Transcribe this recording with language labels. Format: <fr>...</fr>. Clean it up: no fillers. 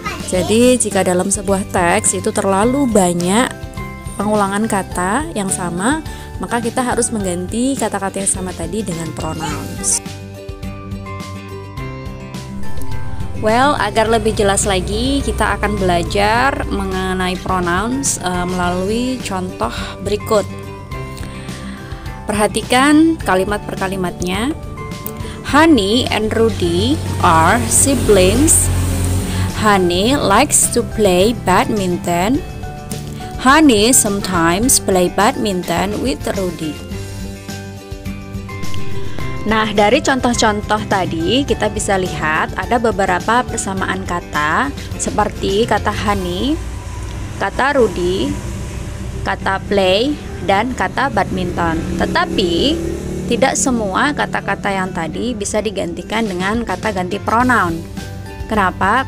<id>Jadi jika dalam sebuah teks itu terlalu banyak pengulangan kata yang sama, maka kita harus mengganti kata-kata yang sama tadi dengan pronouns. Agar lebih jelas lagi, kita akan belajar mengenai pronouns melalui contoh berikut. Perhatikan kalimat per kalimatnya.</id> <en>Honey and Rudy are siblings. Honey likes to play badminton. Honey sometimes play badminton with Rudy.</en> <id>Nah, dari contoh-contoh tadi kita bisa lihat ada beberapa persamaan kata seperti kata honey, kata Rudy, kata play, dan kata badminton. Tetapi tidak semua kata-kata yang tadi bisa digantikan dengan kata ganti pronoun. Kenapa?</id>